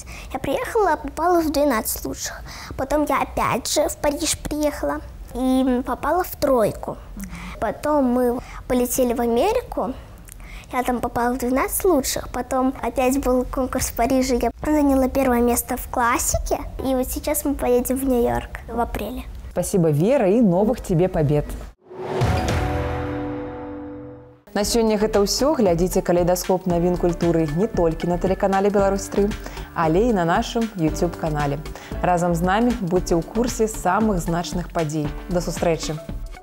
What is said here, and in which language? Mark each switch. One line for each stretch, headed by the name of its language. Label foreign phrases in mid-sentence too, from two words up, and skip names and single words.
Russian: Я приехала, попала в 12 лучших. Потом я опять же в Париж приехала и попала в 3. Потом мы полетели в Америку. Я там попала в 12 лучших. Потом опять был конкурс в Париже. Я заняла 1 место в классике. И вот сейчас мы поедем в Нью-Йорк в апреле. Спасибо, Вера, и новых тебе побед.
Belarusian: На сёння гэта ўсё. Глядзіце калейдаскоп навін культуры не толькі на тэлеканале «Беларусь-3, але і на нашым YouTube-канале. Разам з намі будзьце ў курсе самых значных падзей. До сустрэчы!